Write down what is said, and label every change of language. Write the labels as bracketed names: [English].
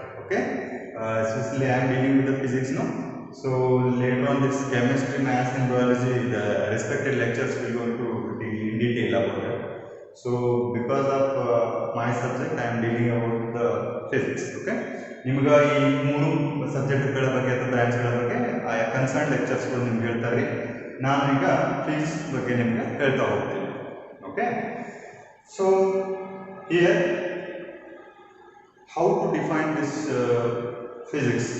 [English] Okay, especially I am dealing with the physics now. So later on this chemistry, maths and biology, the respected lectures will go into in detail about it. So because of my subject, I am dealing about the physics. [Kannada] Okay, ನಿಮಗೆ ಈ ಮೂರು ಸಬ್ಜೆಕ್ಟ್ಗಳ ಬಗ್ಗೆ ಅಥವಾ ಬ್ರಾಂಚ್ಗಳ ಬಗ್ಗೆ ಆಯಾ concern ಲೆಕ್ಚರ್ಸ್ಗಳು ನಿಮ್ಗೆ ಹೇಳ್ತಾರೆ. ನಾನು ಈಗ ಫಿಸಿಕ್ಸ್ ಬಗ್ಗೆ ನಿಮಗೆ ಹೇಳ್ತಾ ಹೋಗ್ತೀನಿ. [English] Okay, so here how to define this physics.